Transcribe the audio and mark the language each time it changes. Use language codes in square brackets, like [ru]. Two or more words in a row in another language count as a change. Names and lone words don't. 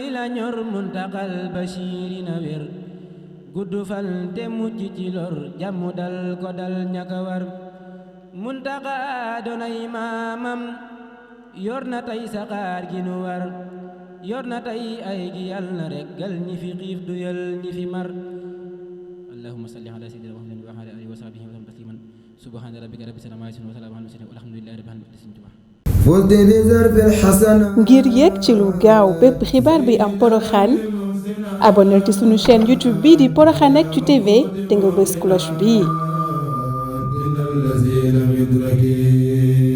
[wo] la ñor muntaqal basiiri na wér gudd fan te mucc ci lor jàmm dal ko dal ña ko war muntaqa doonay maamam yor na tey saxaar gi nu war yor na tey ay gi yàlla na reggal ñi fi xiif duyal ñi fi mar [ar] اللهم صل على سيدنا محمد وعلى آله وصحبه وسلم تسليما سبحان ربك رب العزة عما يصفون وسلام على المرسلين والحمد لله رب العالمين. [wo] ngir yéeg ci lu gaaw bépp xibaar bi am Porokhane abonnel ci sunu chaîne YouTube bii di Porokhanactu TV te nga bës cloche bii.